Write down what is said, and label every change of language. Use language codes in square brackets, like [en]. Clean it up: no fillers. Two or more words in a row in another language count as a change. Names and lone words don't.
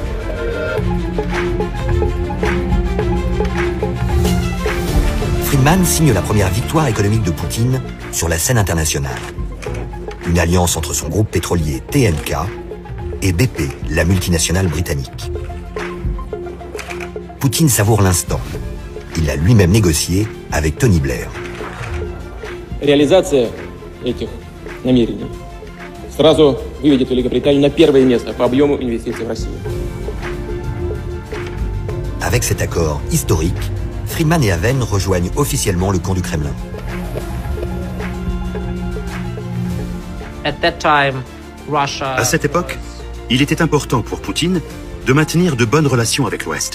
[fr] Friedman signe la première victoire économique de Poutine sur la scène internationale. Une alliance entre son groupe pétrolier TNK et BP, la multinationale britannique. Poutine savoure l'instant. il l'a lui-même négocié avec Tony Blair. [ru] Réalisation этих намерений сразу выведет Великобританию на первое место по объему инвестиций в Россию. [fr] Avec cet accord historique, Friedman et Haven rejoignent officiellement le camp du Kremlin. À cette époque, il était important pour Poutine de maintenir de bonnes relations avec l'Ouest.